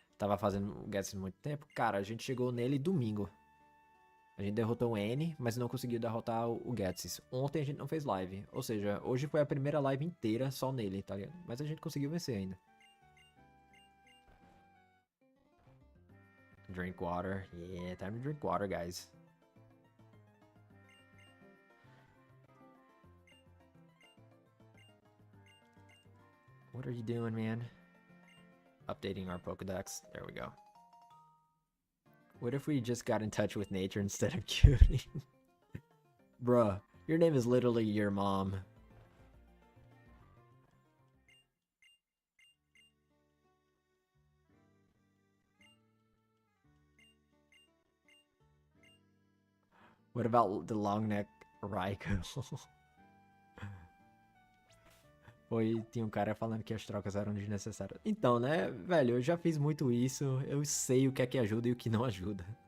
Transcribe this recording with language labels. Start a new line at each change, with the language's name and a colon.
Portuguese: Tava fazendo Gets muito tempo. Cara, a gente chegou nele domingo. A gente derrotou o N, mas não conseguiu derrotar o Gets. Ontem a gente não fez live. Ou seja, hoje foi a primeira live inteira só nele, tá ligado? Mas a gente conseguiu vencer ainda.
English: Drink water. Yeah, time to drink water, guys. What are you doing, man? Updating our Pokedex. There we go. What if we just got in touch with nature instead of curing? Bruh, your name is literally your mom. What about the long neck Raikou?
Portuguese: Foi, tinha um cara falando que as trocas eram desnecessárias. Então, né, velho, eu já fiz muito isso. Eu sei o que é que ajuda e o que não ajuda.